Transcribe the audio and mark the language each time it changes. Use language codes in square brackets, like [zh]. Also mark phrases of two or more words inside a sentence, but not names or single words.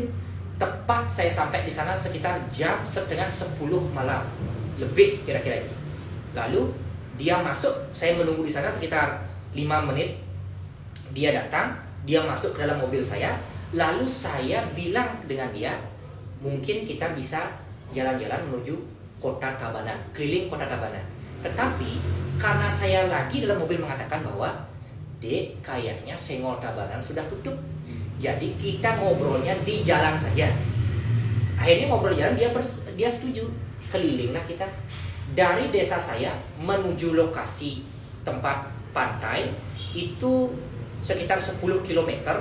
[id] Tepat saya sampai di sana sekitar jam setengah 10 malam, lebih kira-kira itu. Lalu dia masuk, saya menunggu di sana sekitar 5 menit. Dia datang, dia masuk ke dalam mobil saya. Lalu saya bilang dengan dia, mungkin kita bisa jalan-jalan menuju kota Tabanan, keliling kota Tabanan. Tetapi karena saya lagi dalam mobil mengatakan bahwa Dek, kayaknya Senggol Tabanan sudah tutup, jadi kita ngobrolnya di jalan saja. Akhirnya ngobrol di jalan, dia setuju. Kelilinglah kita dari desa saya menuju lokasi tempat pantai itu sekitar 10 km.